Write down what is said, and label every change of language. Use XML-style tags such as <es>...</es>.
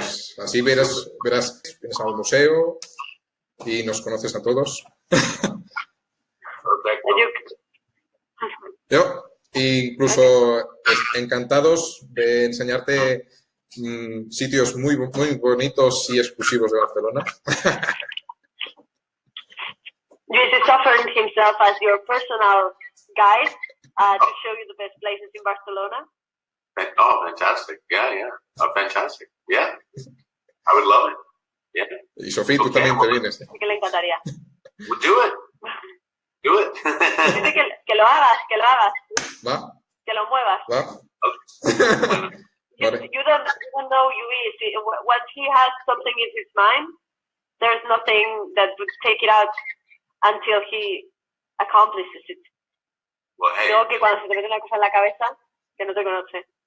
<es>Pues así verás, vienes al museo y nos conoces a todos. Perfecto. Yo, incluso encantados de enseñarte sitios muy bonitos y exclusivos de Barcelona.</es> <en>Luis is offering himself as your personal guide to show you the best places in Barcelona. Oh, fantastic. Yeah. Oh, fantastic. Yeah. I would love it. Yeah.</en> <es>Y Sofía, tú también te vienes. Sí que le encantaría.</es> <en>Well, do it. Do it.</en> <es>Dice que lo hagas. ¿Va? Que lo muevas. ¿Va?</es> <en>Okay. You don't know Luis. Once he has something in his mind, there's nothing that would take it out until he accomplishes it. Well, hey.</en> <es>Luego que cuando se te mete una cosa en la cabeza, que no te conoce.</es>